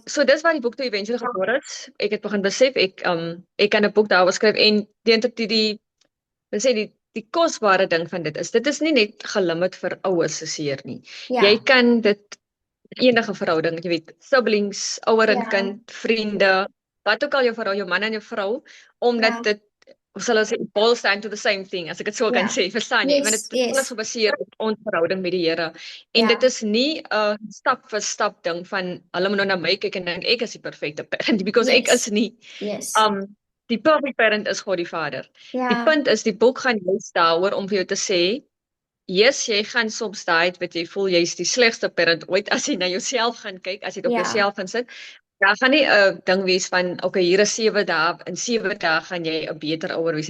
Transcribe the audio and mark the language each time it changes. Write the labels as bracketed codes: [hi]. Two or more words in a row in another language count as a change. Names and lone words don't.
[af] So dis waar die boek toe eventueel gebore is. Ek het begin besef ek kan 'n boek daaroor skryf en dan sê die kosbare ding van dit is nie net gelimit vir ouers seker nie. Ja. Jy kan dit enige verhouding, jy weet, siblings, ouer en Ja. kind, vriende, wat ook al jou verhouding, jou man en jou vrou, omdat Ja. dit of sal ons sê [en] boils down to the same thing as [af] ek dit so kan Ja. sê, verstaan jy? Want [en] Yes. [af] dit is alles [en] Yes. [af] gebaseer op ons verhouding met die Here. En Ja. dit is nie 'n stap vir stap ding van hulle moet nou na my kyk en dink ek is die perfekte [en] parent because [af] ek [en] Yes. [af] is nie. [en] Yes. [af] Die [en] perfect parent [af] is God die Vader. Die Ja. punt is die boek gaan juist daaroor om vir jou te sê, yes, jy gaan soms daai wat jy voel jy's die slegste parent ooit as jy na jouself gaan kyk, as jy dit op Ja. jouself gaan sit. Daar gaan nie 'n ding wees van okay, hier is 7 dae, in 7 dae gaan jy 'n beter ouer wees.